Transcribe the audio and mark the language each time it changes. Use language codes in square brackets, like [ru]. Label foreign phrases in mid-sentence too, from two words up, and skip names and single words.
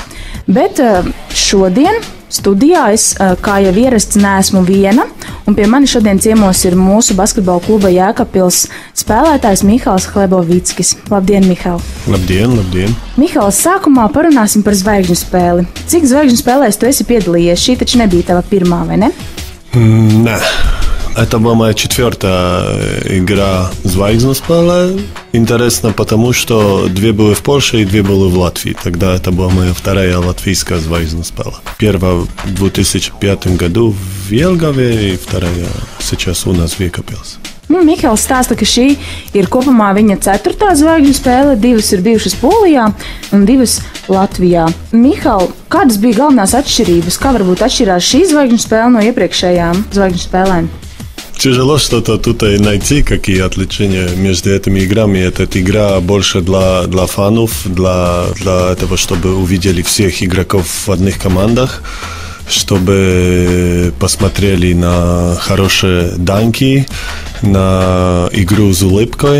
[lv] Bet šodien studijā es, kā jau ierasts, neesmu viena, un pie mani šodien ciemos ir mūsu basketbola kluba Jēkabpils spēlētājs Mihals Hlebovickis. Labdien, Mihal! Labdien, labdien! Mihal, sākumā parunāsim par zvaigžņu spēli. Cik zvaigžņu spēlēs tu esi piedalījies? Šī taču nebija tava pirmā, vai ne? Nē. [ru] Это была моя 4-я игра [lv] «zvaigžņu» spēle. [ru] Интересно, потому что 2 были в Польше и 2 были в Латвии. Тогда это была моя 2-я латвийская [lv] «zvaigžņu» spēle. [ru] Первая в 2005 году в Jelgavе, и 2-я сейчас у нас в Jēkabpils. [lv] Mihals stāsta, ka šī ir kopumā viņa 4. zvaigžņu spēle, 2 ir bijušas Polijā un 2 Latvijā. Mihal, kādas bija galvenās atšķirības? Kā varbūt atšķirās šī zvaigžņu spēle no iepriekšējām zvaigžņu spēlēm? [ru] Тяжело что-то тут найти, какие отличия между этими играми. Эта игра больше для фанов, для того, чтобы увидели всех игроков в одних командах, чтобы посмотрели на хорошие данки, на игру с улыбкой.